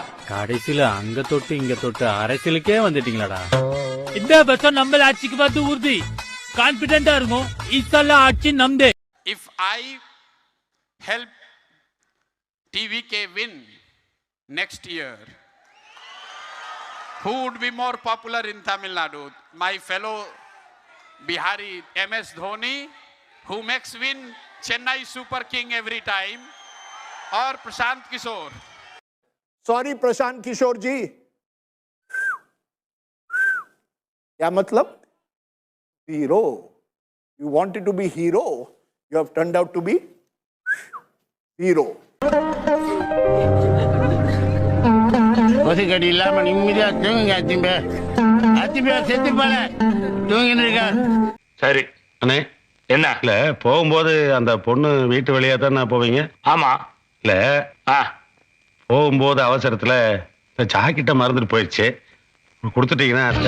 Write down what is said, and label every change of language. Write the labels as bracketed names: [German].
[Tamil] கடைசியில அங்க தொட்டு இங்க தொட்டு அரசியலுக்கே வந்துட்டீங்களாடா. இந்த வருஷம் நம்ம ஆட்சிக்கு வந்து உறுதி. கான்பிடென்டா இருக்கும். இத்தல ஆட்சி நம்தே. [English] If I help TVK win next year, who would be more popular in Tamil Nadu? My fellow Bihari MS Dhoni, who makes win Chennai Super King every time, or Prashant Kishore? [Hindi] Sorry Prashant Kishor जी, क्या मतलब? [English] Hero. You wanted to be hero. You have turned out to be hero. [Tamil] கொசுக்கடி இல்லாம நிம்மதியா தூங்குங்க அத்திம்பே. அத்திம்பே செத்து போல தூங்கின்னு இருக்க. சரி அண்ணே, என்ன இல்ல போகும்போது அந்த பொண்ணு வீட்டு வழியா தானே போவீங்க? ஆமா. இல்ல போகும்போது அவசரத்துல ஜாக்கெட்ட மறந்துட்டு போயிடுச்சு, கொடுத்துட்டீங்கன்னா